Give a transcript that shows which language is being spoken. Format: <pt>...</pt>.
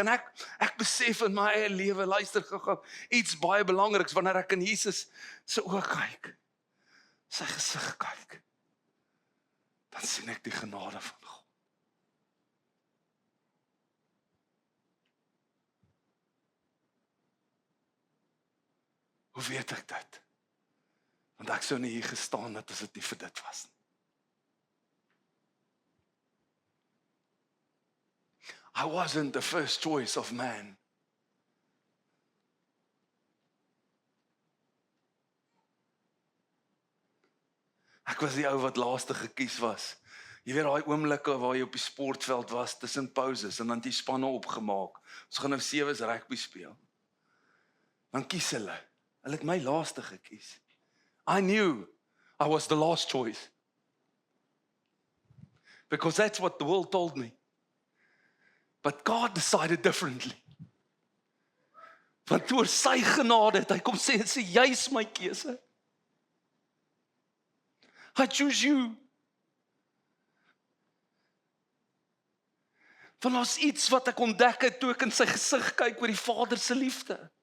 <af>En ek besef in my eie lewe, luister gou, iets baie belangriks, wanneer ek in Jesus se oë kyk, sy gesig kyk, dan sien ek die genade van God. Hoe weet ek dit? Want ek sou nie hier gestaan het as dit nie vir dit was nie.</af> <en>I wasn't the first choice of man.</en> <af>Ek was die ou wat laaste gekies was. Jy weet daai oomblikke waar jy op die sportveld was tussen pauses en dan die spanne opgemaak. Ons gaan nou 7's rugby speel. Dan kies hulle. Hulle het my laaste gekies.</af> <en>I knew I was the last choice. Because that's what the world told me. But God decided differently.</en> <af>Want oor sy genade het hy kom sê, jy's my keuse.</af> <en>I choose you.</en> <af>Want ons iets wat ek ontdek het toe ek in sy gesig kyk oor die Vader se liefde.</af>